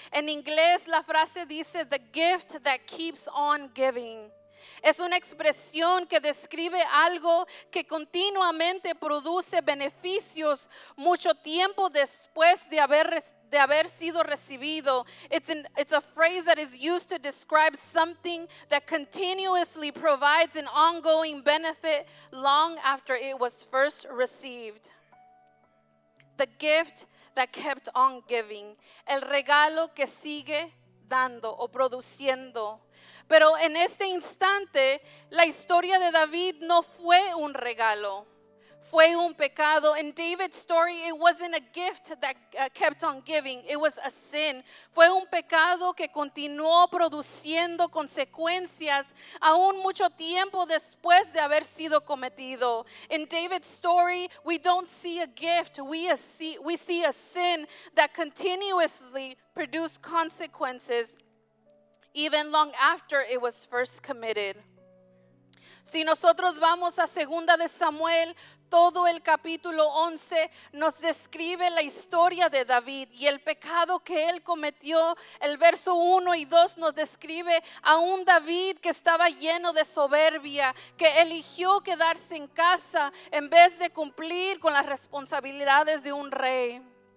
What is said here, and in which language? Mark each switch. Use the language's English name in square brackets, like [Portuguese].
[Spanish] En inglés la frase dice [English] the gift that keeps on giving. [Spanish] Es una expresión que describe algo que continuamente produce beneficios mucho tiempo después de haber sido recibido. [English] It's a phrase that is used to describe something that continuously provides an ongoing benefit long after it was first received. The gift that kept on giving. [Spanish] El regalo que sigue dando o produciendo. Pero en este instante, la historia de David no fue un regalo, fue un pecado. [English] In David's story, it wasn't a gift that kept on giving, it was a sin. [Spanish] Fue un pecado que continuó produciendo consecuencias aún mucho tiempo después de haber sido cometido. [English] In David's story, we don't see a gift, we see a sin that continuously produced consequences even long after it was first committed. [Spanish] Si nosotros vamos a 2 de Samuel, todo el capítulo 11 nos describe la historia de David y el pecado que él cometió. El verso 1 y 2 nos describe a un David que estaba lleno de soberbia, que eligió quedarse en casa en vez de cumplir con las responsabilidades de un rey.